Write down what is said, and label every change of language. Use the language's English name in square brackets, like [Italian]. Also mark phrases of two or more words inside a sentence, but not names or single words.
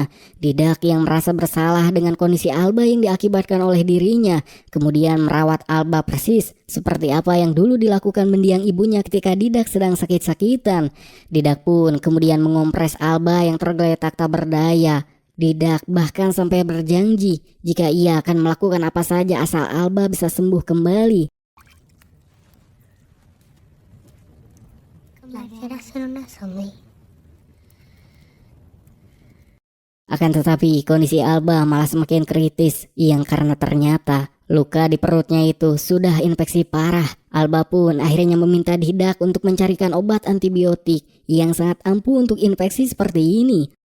[Indonesian] Didak yang merasa bersalah dengan kondisi Alba yang diakibatkan oleh dirinya, kemudian merawat Alba persis seperti apa yang dulu dilakukan mendiang ibunya ketika Didak sedang sakit-sakitan. Didak pun kemudian mengompres Alba yang tergeletak tak berdaya. Didak bahkan sampai berjanji jika ia akan melakukan apa saja asal Alba bisa sembuh kembali. [Spanish] Quisiera ser una zombie. [Indonesian] Akan tetapi kondisi Alba malah semakin kritis, yang karena ternyata luka di perutnya itu sudah infeksi parah. Alba pun akhirnya meminta Didak untuk mencarikan obat antibiotik yang sangat ampuh untuk infeksi seperti ini.